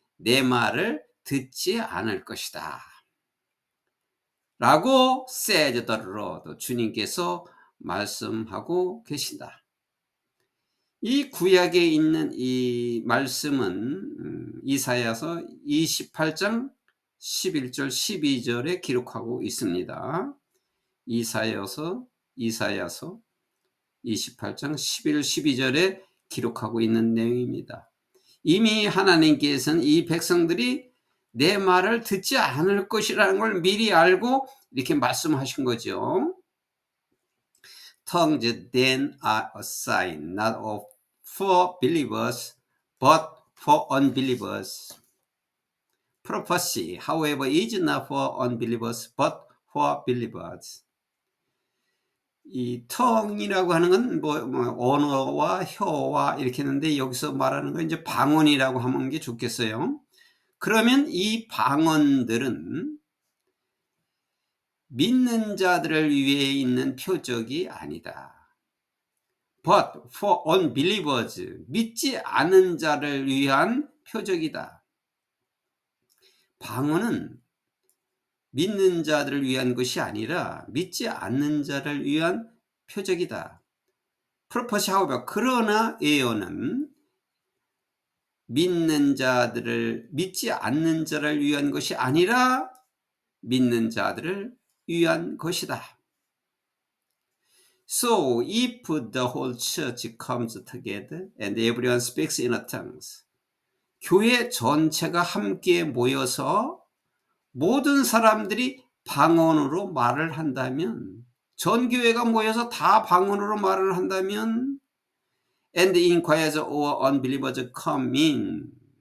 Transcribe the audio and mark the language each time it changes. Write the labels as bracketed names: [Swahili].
[Korean] 내 말을 듣지 않을 것이다. [English] 라고 says the Lord. [Korean] 주님께서 말씀하고 계신다. 이 구약에 있는 이 말씀은 이사야서 28장 11절 12절에 기록하고 있습니다. 이사야서 28장 11, 12절에 기록하고 있는 내용입니다. 이미 하나님께서는 이 백성들이 내 말을 듣지 않을 것이라는 걸 미리 알고 이렇게 말씀하신 거죠. [English] Tongues then are a sign not for believers but for unbelievers. Prophecy, however, is not for unbelievers but for believers. [Korean] 이 tongue이라고 하는 건 언어와 혀와 이렇게 했는데 여기서 말하는 건 이제 방언이라고 하는 게 좋겠어요. 그러면 이 방언들은 믿는 자들을 위해 있는 표적이 아니다. [English] But for unbelievers, [Korean] 믿지 않은 자를 위한 표적이다. 방언은 믿는 자들을 위한 것이 아니라 믿지 않는 자를 위한 표적이다. [English] Prophecy, however, [Korean] 그러나 예언은 믿지 않는 자를 위한 것이 아니라 믿는 자들을 위한 것이다. [English] So if the whole church comes together and everyone speaks in tongues, [Korean] 교회 전체가 함께 모여서 모든 사람들이 방언으로 말을 한다면, [English] 전 교회가 모여서 다 방언으로 말을 한다면, and inquires or unbelievers come in.